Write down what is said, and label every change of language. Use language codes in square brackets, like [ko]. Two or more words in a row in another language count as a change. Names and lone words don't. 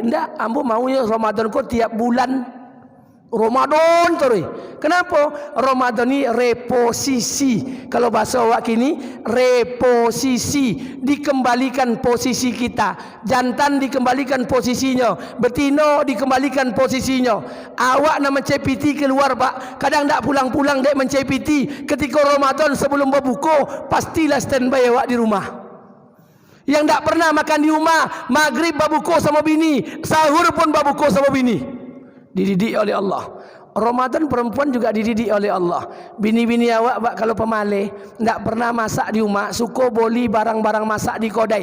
[min] Tak, ambo maunya Ramadan kau tiap bulan. Ramadan terus. Kenapa? Ramadan ni reposisi. Kalau bahasa awak kini, reposisi, dikembalikan posisi kita. [id] Jantan dikembalikan posisinya, betina dikembalikan posisinya. [min] Awak nak mencepiti keluar, Pak. Kadang tak pulang-pulang dek mencepiti. Ketika Ramadan sebelum berbuka, pastilah standby awak di rumah. Yang tak pernah makan di rumah, maghrib berbuka sama bini, sahur pun berbuka sama bini. [id] Dididik oleh Allah. [min] Ramadan perempuan juga dididik oleh Allah. Bini-bini awak, Pak, kalau pemalih, tak pernah masak di rumah, suka beli barang-barang masak di kodai.